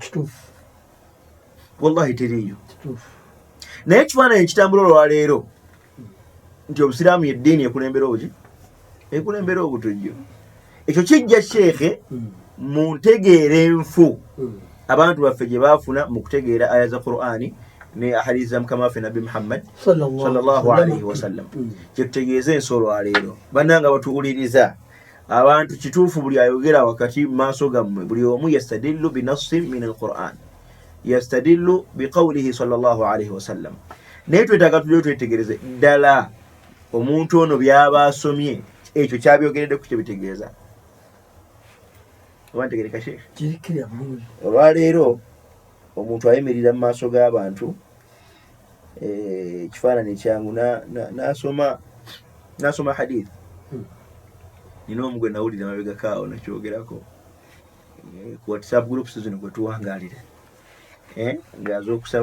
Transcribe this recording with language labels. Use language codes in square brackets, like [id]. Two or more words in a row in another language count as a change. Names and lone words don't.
[lg] wallahi teriyo naye ekifaananyi ekitambula olwaleero nti obusiraamu yeddiini ekulembera obuki ekulembera obutujju ekyo kijja Sheikh mu ntegeera enfu abantu baffe gye baafuna mu kutegeera aya za Qur'ani ne ahadithi za Mukama waffe Nabbi Muhammad [ar] صلى الله عليه وسلم [lg] kye tutegeeza ensi olwaleero bannanga batuwuliriza abantu kituufu buli ayogera wakati mu maaso gammwe buli omu [ar] يستدل بنص من القرآن يستدل بقوله صلى الله عليه وسلم [lg] naye twetaaga tulyo twetegereze ddala omuntu ono by'aba asomye ekyo kyabyogeredde ku kyebitegeeza wantegereka Sheikh kirikira bulungi olwaleero omuntu ayimirira mu maaso g'abantu ekifaananyi kyangu n'asoma hadith nina omu gwe nawulira mabegakaawo nakyogerako ku [en] WhatsApp groups [lg] zino gwe tuwangaalira ng'aza okusaba